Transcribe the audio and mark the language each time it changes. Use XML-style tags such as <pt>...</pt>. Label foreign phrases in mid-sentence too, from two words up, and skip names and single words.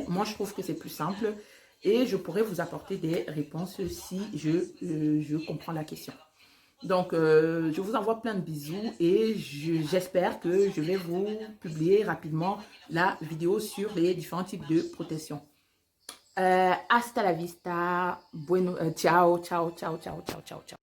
<fr>Moi, je trouve que c'est plus simple et je pourrai vous apporter des réponses si je comprends la question. Donc, je vous envoie plein de bisous et j'espère que je vais vous publier rapidement la vidéo sur les différents types de protection.</fr> <es>Hasta la vista.</es> <it>Bueno, ciao, ciao, ciao, ciao, ciao, ciao, ciao.</it>